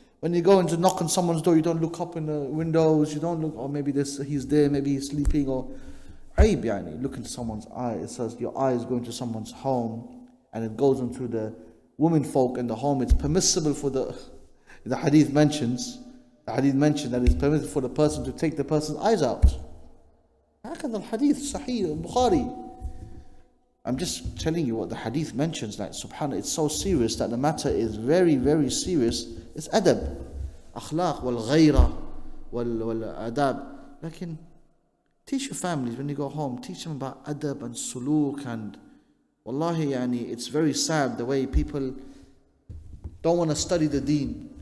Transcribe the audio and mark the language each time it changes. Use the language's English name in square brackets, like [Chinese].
[English] When you go in to knock on someone's door, you don't look up in the windows, you don't look, or maybe he's there, maybe he's sleeping, or aib, yani. Look into someone's eye. It says your eye is going to someone's home, and it goes into the women folk in the home. It's permissible for the hadith mentions that it's permissible for the person to take the person's eyes out. [Arabic] هكذا الحديث صحيح البخاري. [English] I'm just telling you what the hadith mentions, like subhanAllah, it's so serious that the matter is very, very serious. It's adab, akhlaq, wal ghayra, wal adab. Lakin, teach your families when you go home, teach them about adab and suluk, and wallahi, yani, it's very sad the way people don't want to study the deen.